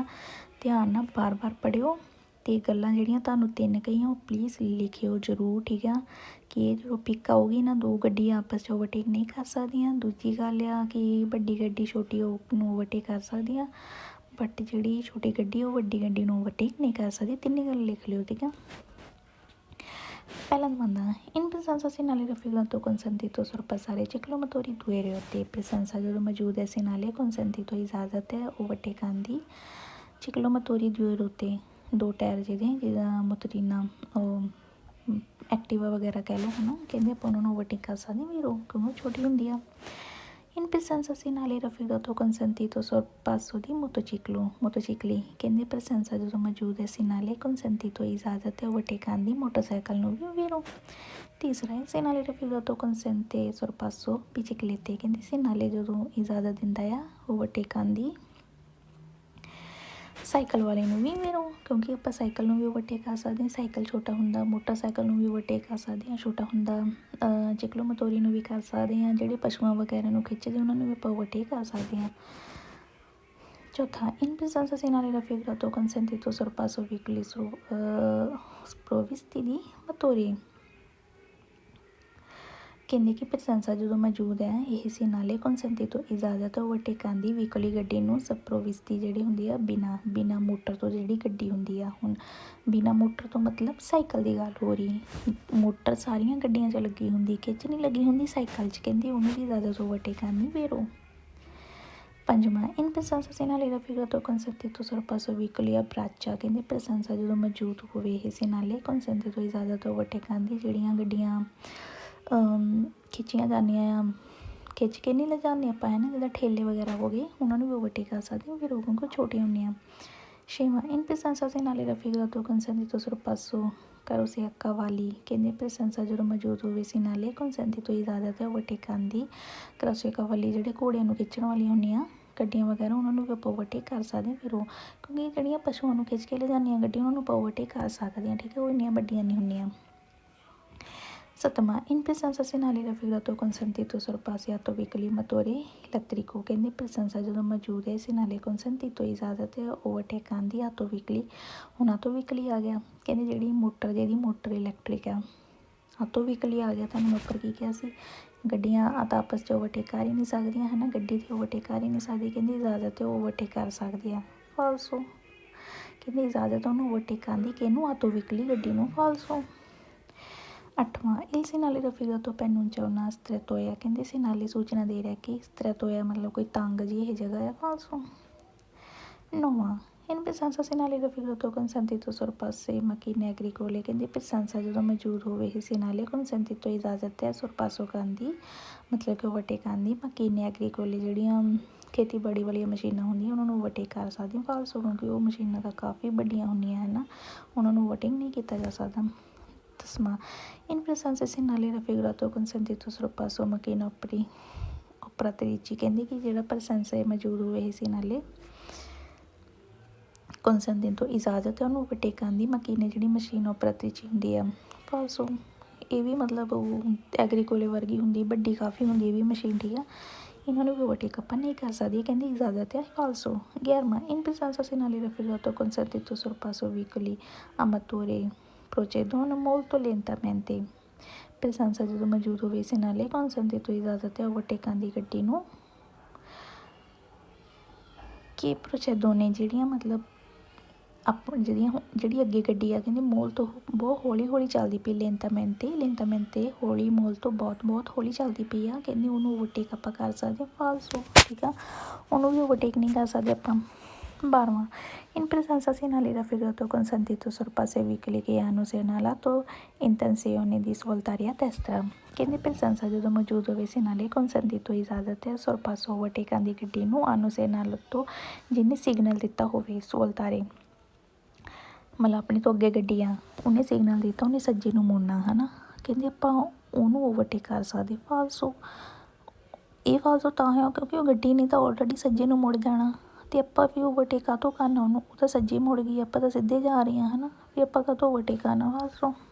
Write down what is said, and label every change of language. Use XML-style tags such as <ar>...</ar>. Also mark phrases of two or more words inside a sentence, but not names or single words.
<pa>ਧਿਆਨ ਨਾਲ ਬਾਰ ਪੜ੍ਹਿਓ, ਅਤੇ ਗੱਲਾਂ ਜਿਹੜੀਆਂ ਤੁਹਾਨੂੰ 3 ਕਹੀਆਂ ਉਹ ਪਲੀਜ਼ ਲਿਖਿਓ ਜ਼ਰੂਰ, ਠੀਕ ਆ। ਕਿ ਇਹ ਜਦੋਂ ਪਿਕ ਆਊਗੀ ਨਾ, ਦੋ ਗੱਡੀਆਂ ਆਪਸ 'ਚ ਓਵਰਟੇਕ ਨਹੀਂ ਕਰ ਸਕਦੀਆਂ। ਦੂਜੀ ਗੱਲ ਆ ਕਿ ਵੱਡੀ ਗੱਡੀ ਛੋਟੀ ਨੂੰ ਓਵਰਟੇਕ ਕਰ ਸਕਦੀ ਆ, ਬਟ ਜਿਹੜੀ ਛੋਟੀ ਗੱਡੀ ਉਹ ਵੱਡੀ ਗੱਡੀ ਨੂੰ ਓਵਰਟੇਕ ਨਹੀਂ ਕਰ ਸਕਦੀ। ਤਿੰਨੇ ਗੱਲ ਲਿਖ ਲਿਓ, ਠੀਕ ਆ।</pa> <it>ਪਹਿਲਾ domanda in presenza segnale raffigurato consentito sorpassare ciclomotori due rotte।</it> <pa>presenza ਜਦੋਂ ਮੌਜੂਦ ਹੈ</pa> <it>segnale consentito</it> <pa>ਇਜਾਜ਼ਤ ਹੈ ਓਵਰਟੇਕ ਕਰਨ ਦੀ,</pa> <it>ciclomotori due rotte</it> <pa>ਦੋ ਟਾਇਰ ਜਿਹਦਾ ਮੋਟਰੀਨਾ ਐਕਟੀਵਾ ਵਗੈਰਾ ਕਹਿ ਲਓ, ਹੈ ਨਾ, ਕਹਿੰਦੇ ਆਪਾਂ ਉਹਨਾਂ ਨੂੰ ਓਵਰਟੇਕ ਕਰ ਸਕਦੇ ਵੀ ਕਿਉਂਕਿ ਛੋਟੀ ਹੁੰਦੀ ਆ।</pa> <it>in presenza segnale raffigurato consentito sorpasso di motocicli</it> <pa>ਕਹਿੰਦੇ presenza ਜਦੋਂ ਮੌਜੂਦ ਹੈ</pa> <it>segnale consentito</it> <pa>ਇਜਾਜ਼ਤ ਹੈ ਓਵਰਟੇਕ ਕਰਨ ਦੀ ਮੋਟਰਸਾਈਕਲ ਨੂੰ ਵੀ ਵੀਰੋ।</pa> <it>ਤੀਸਰਾ ਹੈ segnale raffigurato consente sorpasso biciclette।</it> <pa>ਕਹਿੰਦੇ segnale ਜਦੋਂ ਇਜਾਜ਼ਤ ਦਿੰਦਾ ਆ ਓਵਰਟੇਕ ਕਰਨ ਦੀ ਸਾਈਕਲ ਵਾਲੇ ਨੂੰ ਵੀ ਵੀਰੋ, ਕਿਉਂਕਿ ਆਪਾਂ ਸਾਈਕਲ ਨੂੰ ਵੀ ਓਵਰਟੇਕ ਕਰ ਸਕਦੇ ਹਾਂ, ਸਾਈਕਲ ਛੋਟਾ ਹੁੰਦਾ, ਮੋਟਰਸਾਈਕਲ ਨੂੰ ਵੀ ਓਵਰਟੇਕ ਕਰ ਸਕਦੇ ਹਾਂ, ਛੋਟਾ ਹੁੰਦਾ। ਚਿਕਲੋਮੋਤੋਰੀ ਨੂੰ ਵੀ ਕਰ ਸਕਦੇ ਹਾਂ, ਜਿਹੜੇ ਪਸ਼ੂਆਂ ਵਗੈਰਾ ਨੂੰ ਖਿੱਚਦੇ ਉਹਨਾਂ ਨੂੰ ਵੀ ਆਪਾਂ ਓਵਰਟੇਕ ਕਰ ਸਕਦੇ ਹਾਂ।</pa> <it>ਚੌਥਾ in presenza segnale raffigurato consentito sorpasso veicoli sprovvisti di motori।</it> <pa>ਕਹਿੰਦੇ ਕਿ presenza ਜਦੋਂ ਮੌਜੂਦ ਹੈ ਇਹ</pa> <it>segnale consentito</it> <pa>ਇਜਾਜ਼ਤ ਹੈ ਓਵਰਟੇਕ ਕਰਨ ਦੀ ਵਹੀਕਲੀ ਗੱਡੀ ਨੂੰ sprovvisti ਜਿਹੜੀ ਹੁੰਦੀ ਆ ਬਿਨਾ ਮੋਟਰ ਤੋਂ ਜਿਹੜੀ ਗੱਡੀ ਹੁੰਦੀ ਆ। ਹੁਣ ਬਿਨਾ ਮੋਟਰ ਤੋਂ ਮਤਲਬ ਸਾਈਕਲ ਦੀ ਗੱਲ ਹੋ ਰਹੀ, ਮੋਟਰ ਸਾਰੀਆਂ ਗੱਡੀਆਂ 'ਚ ਲੱਗੀ ਹੁੰਦੀ, ਖਿੱਚ ਨਹੀਂ ਲੱਗੀ ਹੁੰਦੀ ਸਾਈਕਲ 'ਚ, ਕਹਿੰਦੀ ਉਹਨੂੰ ਵੀ ਇਜਾਜ਼ਤ ਓਵਰਟੇਕ ਕਰਨ ਦੀ ਵੀਰੋ।</pa> <it>ਪੰਜਵਾਂ in presenza segnale raffigurato consentito sorpasso veicoli a braccia।</it> <pa>ਕਹਿੰਦੇ presenza ਜਦੋਂ ਮੌਜੂਦ ਹੋਵੇ ਇਹ</pa> <it>segnale consentito</it> <pa>ਇਜਾਜ਼ਤ ਓਵਰਟੇਕ ਕਰਨ ਦੀ ਜਿਹੜੀਆਂ ਗੱਡੀਆਂ ਖਿੱਚੀਆਂ ਜਾਂਦੀਆਂ ਆ, ਖਿੱਚ ਕੇ ਨਹੀਂ ਲਿਜਾਉਂਦੇ ਆਪਾਂ, ਹੈ ਨਾ, ਜਿੱਦਾਂ ਠੇਲੇ ਵਗੈਰਾ ਹੋ ਗਏ ਉਹਨਾਂ ਨੂੰ ਵੀ ਓਵਰਟੇਕ ਕਰ ਸਕਦੇ ਫਿਰ ਉਹ ਕਿਉਂਕਿ ਛੋਟੀਆਂ ਹੁੰਦੀਆਂ।</pa> <it>ਛੇਵਾਂ in presenza segnale raffigurato consentito sorpasso carrozze a cavalli।</it> <pa>ਕਹਿੰਦੇ presenza ਜਦੋਂ ਮੌਜੂਦ ਹੋਵੇ</pa> <it>segnale consentito</it> <pa>ਇਜਾਜ਼ਤ ਹੈ ਓਵਰਟੇਕ ਕਰਨ ਦੀ</pa> <it>carrozze a cavalli</it> <pa>ਜਿਹੜੇ ਘੋੜਿਆਂ ਨੂੰ ਖਿੱਚਣ ਵਾਲੀਆਂ ਹੁੰਦੀਆਂ ਗੱਡੀਆਂ ਵਗੈਰਾ ਉਹਨਾਂ ਨੂੰ ਵੀ ਆਪਾਂ ਓਵਰਟੇਕ ਕਰ ਸਕਦੇ ਫਿਰ ਉਹ, ਕਿਉਂਕਿ ਜਿਹੜੀਆਂ ਪਸ਼ੂਆਂ ਨੂੰ ਖਿੱਚ ਕੇ ਲਿਜਾਉਂਦੀਆਂ ਗੱਡੀਆਂ ਉਹਨਾਂ ਨੂੰ ਆਪਾਂ ਓਵਰਟੇਕ ਕਰ ਸਕਦੇ ਹਾਂ, ਠੀਕ ਹੈ, ਉਹ ਇੰਨੀਆਂ ਵੱਡੀਆਂ ਨਹੀਂ ਹੁੰਦੀਆਂ।</pa> <it>ਸੱਤਵਾਂ in presenza segnale raffigurato consentito sorpasso veicoli motore elettrico।</it> <pa>ਕਹਿੰਦੇ presenza ਜਦੋਂ ਮੌਜੂਦ ਹੈ</pa> <it>segnale consentito</it> <pa>ਇਜਾਜ਼ਤ ਹੈ ਓਵਰਟੇਕ ਕਰਨ ਦੀ</pa> <it>autoveicoli.</it> <pa>ਹੁਣ</pa> <it>autoveicoli</it> <pa>ਆ ਗਿਆ, ਕਹਿੰਦੇ ਜਿਹੜੀ ਮੋਟਰ ਜਿਹਦੀ ਮੋਟਰ ਇਲੈਕਟ੍ਰਿਕ ਆ,</pa> <it>autoveicoli</it> <pa>ਆ ਗਿਆ। ਤੁਹਾਨੂੰ ਮੈਂ ਉੱਪਰ ਕੀ ਕਿਹਾ ਸੀ, ਗੱਡੀਆਂ ਤਾਂ ਆਪਸ 'ਚ ਓਵਰਟੇਕ ਕਰ ਹੀ ਨਹੀਂ ਸਕਦੀਆਂ, ਹੈ ਨਾ, ਗੱਡੀ 'ਤੇ ਓਵਰਟੇਕ ਕਰ ਹੀ ਨਹੀਂ ਸਕਦੀ, ਕਹਿੰਦੀ ਇਜਾਜ਼ਤ ਹੈ ਓਵਰਟੇਕ ਕਰ ਸਕਦੇ ਆ। ਫਾਲਸੋ ਕਹਿੰਦੇ ਇਜਾਜ਼ਤ ਉਹਨੂੰ ਓਵਰਟੇਕ ਕਰਨ ਦੀ, ਕਿਹਨੂੰ,</pa> <it>autoveicoli</it> <pa>ਗੱਡੀ ਨੂੰ।</pa> <it>ਫਾਲਸੋ। ਅੱਠਵਾਂ il segnale raffigurato preannuncia una strettoia।</it> <pa>ਕਹਿੰਦੇ segnale ਸੂਚਨਾ ਦੇ ਰਿਹਾ ਕਿ strettoia ਮਤਲਬ ਕੋਈ ਤੰਗ ਜਿਹੀ ਇਹ ਜਗ੍ਹਾ ਹੈ। ਫਾਲਸੋ। ਨੌਵਾਂ</pa> <it>in presenza Sinale raffigurato consentito sorpasso e macchine agricole</it> <pa>ਕਹਿੰਦੇ presenza ਜਦੋਂ ਮੌਜੂਦ ਹੋਵੇ ਹੀ</pa> <it>Sinale consentito</it> <pa>ਇਜਾਜ਼ਤ ਹੈ sorpasso ਕਰਨ ਦੀ ਮਤਲਬ ਕਿ ਓਵਰਟੇਕ ਕਰਨ ਦੀ</pa> <it>macchine agricole</it> <pa>ਜਿਹੜੀਆਂ ਖੇਤੀਬਾੜੀ ਵਾਲੀਆਂ ਮਸ਼ੀਨਾਂ ਹੁੰਦੀਆਂ ਉਹਨਾਂ ਨੂੰ ਓਵਰਟੇਕ ਕਰ ਸਕਦੀਆਂ ਫਾਲਸੋ ਕਿਉਂਕਿ ਉਹ ਮਸ਼ੀਨਾਂ ਤਾਂ ਕਾਫੀ ਵੱਡੀਆਂ ਹੁੰਦੀਆਂ ਹਨ ਉਹਨਾਂ ਨੂੰ ਓਵਰਟੇਕ ਨਹੀਂ ਕੀਤਾ ਜਾ ਸਕਦਾ ਤਸਮਾ</pa> <it>in presenza Sinale raffigurato consentito sorpasso macchina operatrici</it> <pa>ਕਹਿੰਦੇ ਕਿ ਜਿਹੜਾ presenza ਮੌਜੂਦ ਹੋਵੇ ਹੀ Sinale consentito ਇਜਾਜ਼ਤ ਹੈ ਉਹਨੂੰ ਓਵਰਟੇਕ ਕਰਨ ਦੀ ਮਕੀਨੇ ਜਿਹੜੀ ਮਸ਼ੀਨ ਓਪਰੇਟਰੀ ਹੁੰਦੀ ਆ ਫਾਲਸੋ ਇਹ ਵੀ ਮਤਲਬ ਉਹ ਐਗਰੀਕੋਲੇ ਵਰਗੀ ਹੁੰਦੀ ਵੱਡੀ ਕਾਫੀ ਹੁੰਦੀ ਇਹ ਵੀ ਮਸ਼ੀਨ ਠੀਕ ਆ ਇਹਨਾਂ ਨੂੰ ਵੀ ਓਵਰਟੇਕ ਆਪਾਂ ਨਹੀਂ ਕਰ ਸਕਦੀ ਕਹਿੰਦੀ ਇਜਾਜ਼ਤ ਹੈ ਫਾਲਸੋ 11ਵਾਂ</pa> <it>in presenza Sinale raffigurato consentito sorpasso veicoli a motore procedono molto lentamente presenza</it> <pa>ਜਦੋਂ ਮੌਜੂਦ ਹੋਵੇ</pa> <it>Sinale consentito</it> <pa>ਇਜਾਜ਼ਤ ਹੈ ਓਵਰਟੇਕ ਕਰਨ ਦੀ ਗੱਡੀ ਨੂੰ ਕਿ procedono ਜਿਹੜੀਆਂ ਮਤਲਬ ਜਿਹੜੀ ਅੱਗੇ ਗੱਡੀ ਆ ਕਹਿੰਦੇ ਮੋਲ ਤੋਂ ਬਹੁਤ ਹੌਲੀ ਹੌਲੀ ਚੱਲਦੀ ਪਈ ਲੈਂਟਾਮੈਂਟੇ ਹੌਲੀ ਮੋਲ ਤੋਂ ਬਹੁਤ ਹੌਲੀ ਚੱਲਦੀ ਪਈ ਆ ਕਹਿੰਦੇ ਉਹਨੂੰ ਓਵਰਟੇਕ ਆਪਾਂ ਕਰ ਸਕਦੇ ਫਾਲਸੋ ਠੀਕ ਆ ਉਹਨੂੰ ਵੀ ਓਵਰਟੇਕ ਨਹੀਂ ਕਰ ਸਕਦੇ ਆਪਾਂ 12ਵਾਂ</pa> <it>in presenza Sinale raffigurato consentito sorpasso veicoli che hanno segnalato intenzione di svoltare a destra</it> <pa>ਕਹਿੰਦੇ presenza ਜਦੋਂ ਮੌਜੂਦ ਹੋਵੇ</pa> <it>Sinale consentito</it> <pa>ਇਜਾਜ਼ਤ ਹੈ sorpasso ਓਵਰਟੇਕ ਕਰਨ ਦੀ ਗੱਡੀ ਨੂੰ</pa> <it>hanno segnalato</it> <pa>ਜਿਹਨੇ ਸਿਗਨਲ ਦਿੱਤਾ ਹੋਵੇ ਸਵੋਲਤਾਰੇ ਮਤਲਬ ਆਪਣੀ ਤੋਂ ਅੱਗੇ ਗੱਡੀ ਆ ਉਹਨੇ ਸਿਗਨਲ ਦਿੱਤਾ ਉਹਨੇ ਸੱਜੇ ਨੂੰ ਮੁੜਨਾ ਹੈ ਨਾ ਕਹਿੰਦੇ ਆਪਾਂ ਉਹਨੂੰ ਓਵਰਟੇਕ ਕਰ ਸਕਦੇ ਫਾਲਸੋ ਇਹ ਫਾਲਸੋ ਤਾਂ ਹੈ ਕਿਉਂਕਿ ਉਹ ਗੱਡੀ ਨੇ ਤਾਂ ਆਲਰੇਡੀ ਸੱਜੇ ਨੂੰ ਮੁੜ ਜਾਣਾ ਅਤੇ ਆਪਾਂ ਵੀ ਓਵਰਟੇਕ ਕਾਹਤੋਂ ਕਰਨਾ ਉਹਨੂੰ ਉਹ ਤਾਂ ਸੱਜੇ ਮੁੜ ਗਈ ਆਪਾਂ ਤਾਂ ਸਿੱਧੇ ਜਾ ਰਹੇ ਹਾਂ ਹੈ ਨਾ ਵੀ ਆਪਾਂ ਕਾਹਤੋਂ ਓਵਰਟੇਕ ਕਰਨਾ ਫਾਲਸੋ</pa>